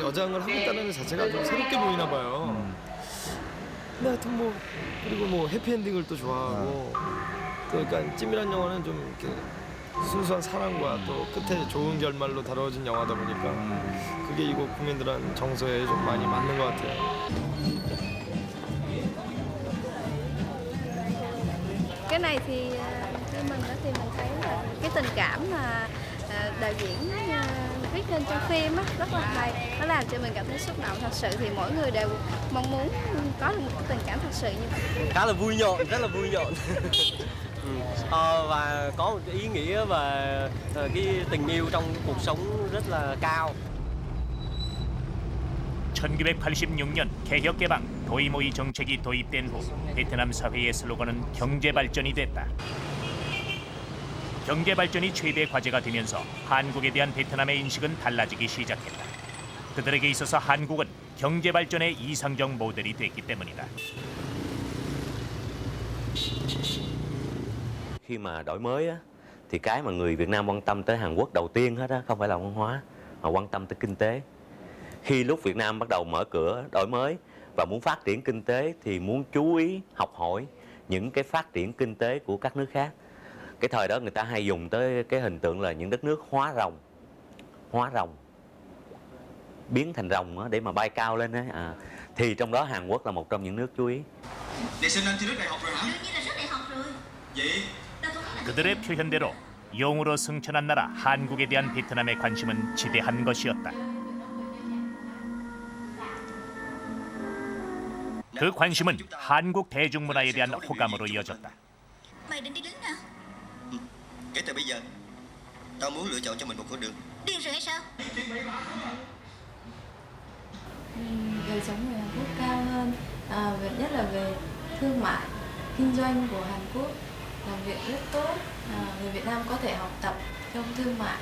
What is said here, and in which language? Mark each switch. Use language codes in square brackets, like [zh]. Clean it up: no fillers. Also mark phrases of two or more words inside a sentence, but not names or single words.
[ko] 여장을 하고 있다는 것 자체가 좀 새롭게 보이나 봐요. 근데 하여튼 뭐 그리고 뭐 해피엔딩을 또 좋아하고 그러니까 찜이란 영화는 좀 이렇게 순수한 사랑과 또 끝에 좋은 결말로 다뤄진 영화다 보니까 그게 이곳 국민들한 정서에 좀 많이 맞는 것 같아요. [vi] Cái này thì theo mình đó thì mình thấy là cái tình cảm mà đạo diễn viết lên trong phim á, rất là hay, nó làm cho mình cảm thấy xúc động thật sự, thì mỗi người đều mong muốn có được một cái tình cảm thật sự như vậy. Khá là vui nhộn, rất là vui nhộn. Và có một cái ý nghĩa và cái tình yêu trong cuộc sống rất là cao. [ko] 1986년 개혁 개방 도이모이 정책이 도입된 후 베트남 사회의 슬로건은 경제 발전이 됐다. 경제 발전이 최대 과제가 되면서 한국에 대한 베트남의 인식은 달라지기 시작했다. 그들에게 있어서 한국은 경제 발전의 이상적 모델이 됐기 때문이다. [vi] Khi mà đổi mới á, thì cái mà người Việt Nam quan tâm tới Hàn Quốc đầu tiên hết á, không phải là văn hóa mà quan tâm tới kinh tế. Khi lúc Việt Nam bắt đầu mở cửa đổi mới và muốn phát triển kinh tế thì muốn chú ý học hỏi những cái phát triển kinh tế của các nước khác. Cái thời đó người ta hay dùng tới cái hình tượng là những đất nước hóa rồng, biến thành rồng á, để mà bay cao lên á. Thì trong đó Hàn Quốc là một trong những nước chú ý. Để sinh anh thi rớt đại học rồi hả? Đương nhiên là rớt đại học rồi. Vậy [ko] 그들의 표현대로 용으로 승천한 나라 한국에 대한 베트남의 관심은 지대한 것이었다. 그 관심은 한국 대중문화에 대한 호감으로 이어졌다. [vi] Mày định đi lính hả? kể từ bây giờ, tao muốn lựa chọn cho mình một con đường. Điên rồi hay sao? Đời sống người Hàn Quốc cao hơn, nhất là về thương mại, kinh doanh của Hàn Quốc làm việc rất tốt, người Việt Nam có thể học tập trong thương mại.